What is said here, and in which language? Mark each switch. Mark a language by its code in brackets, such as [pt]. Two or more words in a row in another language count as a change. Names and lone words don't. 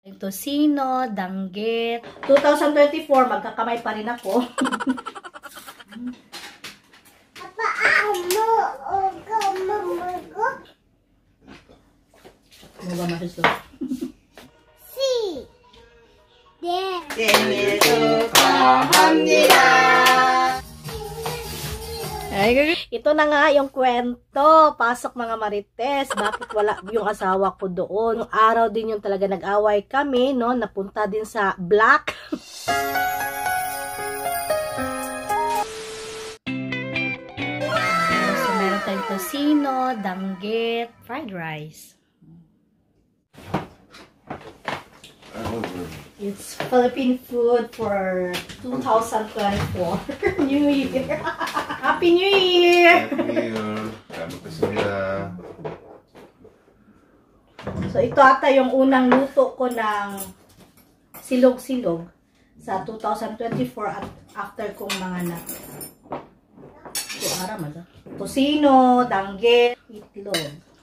[tl] Tocino, danggit. 2024, magkakamay pa rin ako. Ano ba masuso? [ko] 생일 축하합니다. [tl] Ito na nga yung kwento. Pasok mga Marites. Bakit wala yung asawa ko doon? Yung araw din yung talaga nag-away kami, no? Napunta din sa black. So, meron tayong tocino, danggit, [en] fried rice. It's Philippine food for 2024. New Year. Happy New Year! Happy New Year. [ko] 잘 먹겠습니다. [tl] So, ito ata yung unang luto ko ng silog-silog sa 2024 at after kong mga anak. So, aram ito. Tocino, danggit, itlog.